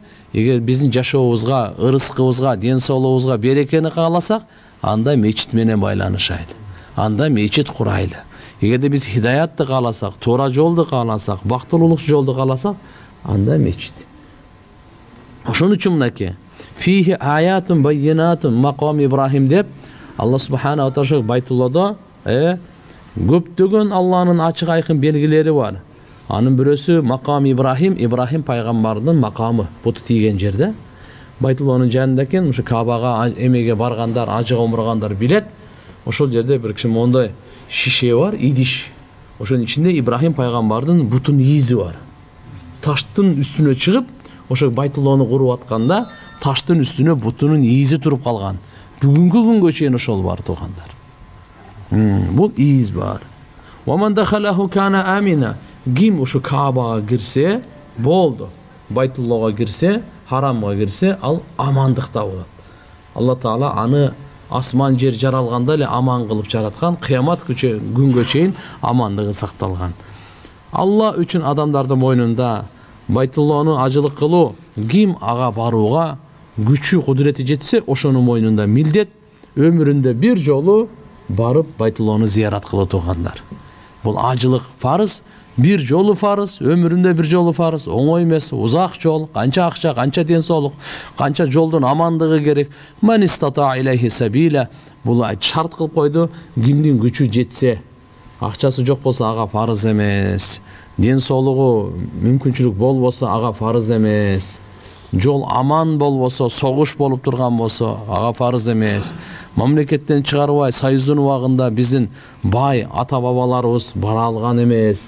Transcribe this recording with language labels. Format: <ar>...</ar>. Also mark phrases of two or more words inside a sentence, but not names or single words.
<ky>Эгер биздин жашообузга, ырыскыбызга, ден соолугубузга берекени кааласак, анда мечит менен байланышайлы. Анда мечит курайлы. Эгерде биз хидаятты кааласак, туура жолду кааласак, бактылуулук жолду кааласак, анда мечит. Ошон үчүн мынакей</ky> <ar>فيه آيات بينات مقام إبراهيم</ar> <ky>деп Алла</ky> <ar>سبحانه وتعالى</ar> <ky>Байтуллада көптөгөн Алланын ачык айкын белгилери бар. Анын бирөөсү макам Ибрахим, Ибрахим пайгамбардын макамы, буту тийген жерде. Байтулланын жанында экен, ушу Каабага эмеге баргандар, ажыга умургандар билет. Ошол жерде бир киши мондай шише бар, идиш. Ошонун ичинде Ибрахим пайгамбардын бутунун изи бар. Таштын үстүнө чыгып, ошо Байтулланы куруп атканда, таштын үстүнө бутунун изи туруп калган. Бүгүнкү күнгө чейин ошол бар туугандар. Бул из бар.</ky> <ar>ومن دخله كان آمنا.</ar> <ky>Ким ошо Каабага кирсе, болду. Байтуллага кирсе, харамга кирсе, ал амандыкта болот. Алла таала аны асман жер жаралганда эле аман кылып жараткан, кыямат күнгө чейин амандыгы сакталган. Алла үчүн адамдардын мойнунда Байтулланы ажылык кылуу, ким ага барууга күчү, кудурети жетсе, ошонун мойнунда милдет, өмүрүндө бир жолу барып Байтулланы зиярат кылуу туугандар. Бул ажылык фарыз, бир жолу фарыз, өмүрүндө бир жолу фарыз, оңой эмес, узак жол, канча акча, канча ден соолук, канча жолдун амандыгы керек.</ky> <ar>من استطاع إليه سبيلا,</ar> <ky>бул шарт кылып койду, кимдин күчү жетсе, акчасы жок болсо ага фарыз эмес, ден соолугу мүмкүнчүлүк болбосо ага фарыз эмес, жол аман болбосо, согуш болуп турган болсо ага фарыз эмес. Мамлекеттен чыгарбай союздун убагында биздин бай ата бабаларыбыз бара алган эмес.</ky>